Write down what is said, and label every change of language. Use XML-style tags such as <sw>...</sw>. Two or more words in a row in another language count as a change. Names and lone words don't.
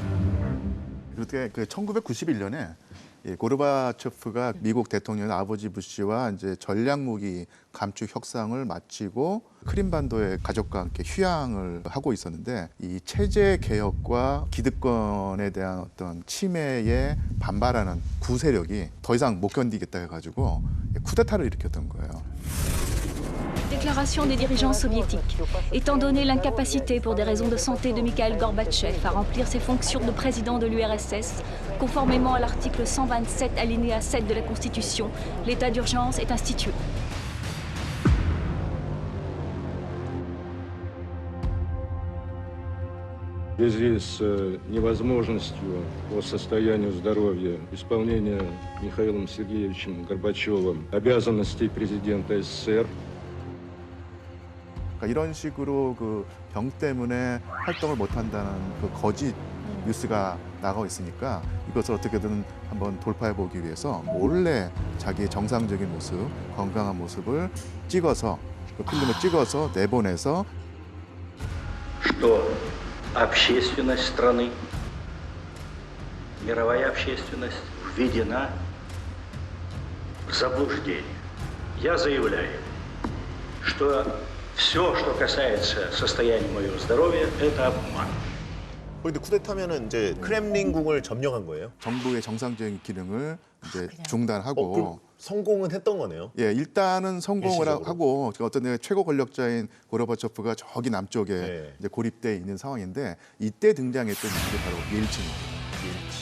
<ko>그렇게 그 1991년에 고르바초프가 미국 대통령 아버지 부시와 이제 전략 무기 감축 협상을 마치고 크림반도의 가족과 함께 휴양을 하고 있었는데 이 체제 개혁과 기득권에 대한 어떤 침해에 반발하는 구세력이 더 이상 못 견디겠다 해가지고 쿠데타를 일으켰던 거예요.</ko> <fr>Déclaration des dirigeants soviétiques. Étant donné l'incapacité pour des raisons de santé de Mikhail Gorbatchev à remplir ses fonctions de président de l'URSS, conformément à l'article 127 alinéa 7 de la Constitution, l'état d'urgence est institué.</fr> <ru>В связи с невозможностью по состоянию здоровья исполнения Михаилом Сергеевичем Горбачевым обязанностей президента СССР,</ru> <ko>그러니까 이런 식으로 그 병 때문에 활동을 못한다는 그 거짓 뉴스가 나가고 있으니까 이것을 어떻게든 한번 돌파해 보기 위해서 몰래 자기의 정상적인 모습, 건강한 모습을 찍어서 그 필름을 찍어서 내보내서</ko> <ru>что общественность страны, мировая общественность введена в заблуждение. Я заявляю, что все, что касается состояния моего здоровья, это обман.</ru> <ko>그런데 쿠데타면은 이제 크렘린궁을 점령한 거예요? 정부의 정상적인 기능을 이제 그냥. 중단하고 그럼 성공은 했던 거네요. 예, 일단은 성공을 일시적으로. 하고 어떤 최고 권력자인 고르바초프가 저기 남쪽에 네. 이제 고립돼 있는 상황인데 이때 등장했던 인물이 바로 옐친이에요.</ko>